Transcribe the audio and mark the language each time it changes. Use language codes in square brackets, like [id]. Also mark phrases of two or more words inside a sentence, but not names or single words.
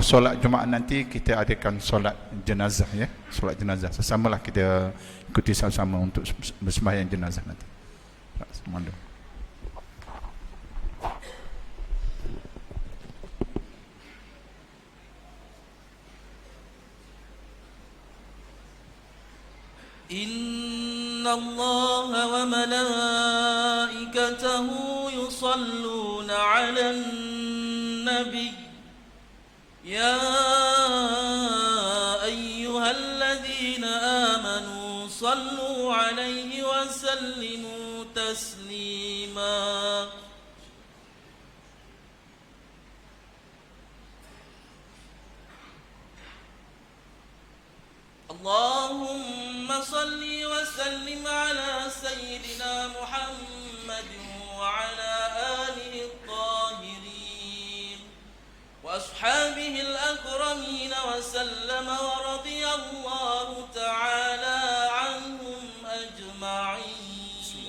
[ms] solat Jumaat nanti kita adakan solat jenazah ya, solat jenazah. Sesamalah kita ikuti sama-sama untuk bersembahyang jenazah nanti. Mohon. [ar] إن الله و ملائكته يصلون على النبي يا أيها الذين آمنوا صلوا عليه وسلموا تسليما. اللهم صل وسلم على سيدنا محمد وعلى آله الطاهرين وأصحابه الأكرمين وسلم ورضي الله تعالى عنهم أجمعين.